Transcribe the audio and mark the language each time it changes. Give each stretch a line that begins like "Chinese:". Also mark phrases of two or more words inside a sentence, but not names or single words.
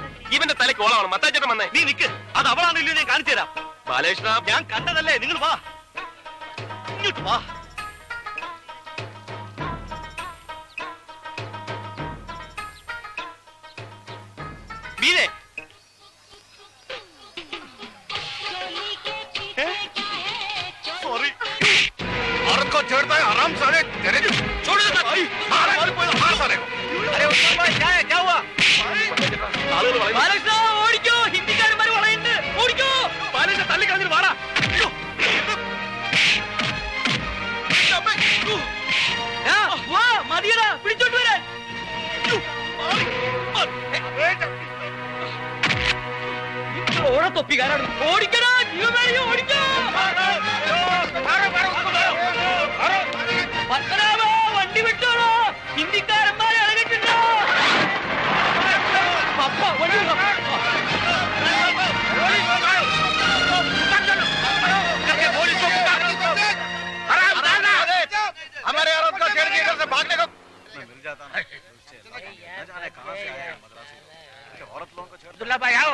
Malayalam: ഇവന്റെ തലയ്ക്ക് ഓളമാണ്. മത്തായിച്ചേട്ടൻ വന്നേ. നീ നിക്ക്, അത് അവളാണോ ഇല്ലയോ ഞാൻ കാണിച്ചു തരാം. ബാലകൃഷ്ണ, ഞാൻ കണ്ടതല്ലേ, നിങ്ങൾ വാ, ഇങ്ങോട്ട് വാ. മീരെ,
Hindi: सॉरी को छेड़ता है आराम साले तेरे छोड़ देता भाई मार साले को अरे उसका भाई क्या हुआ
Malayalam: ബാലകൃഷ്ണ, ഓടിക്കോ, ഹിന്ദിക്കാരന്മാര് വളയുണ്ട്, ഓടിക്കോ. ബാലകൃഷ്ണ തല്ലി കളഞ്ഞിട്ട് വാടാ. ആ, വാ, മതിയടാ, പിടിച്ചോണ്ട് വരാൻ. ഓടത്തൊപ്പിക്കാരാണ്. ഓടിക്കടാ, ജീവമേഴി, ഓടിക്കോ. പത്മനാഭ, വണ്ടി വിട്ടോളോ, ഹിന്ദിക്കാരന്മാരെ ഇറങ്ങിട്ടുണ്ടോ? പപ്പ, വണ്ടി വിട്ടോ.
Hindi: हमारे औरत को छेड़ के इधर से भागने को मिल जाता है। न जाने कहां से आया है मद्रासी लोग। औरत लोगों को छेड़ अब्दुल्ला भाई आओ,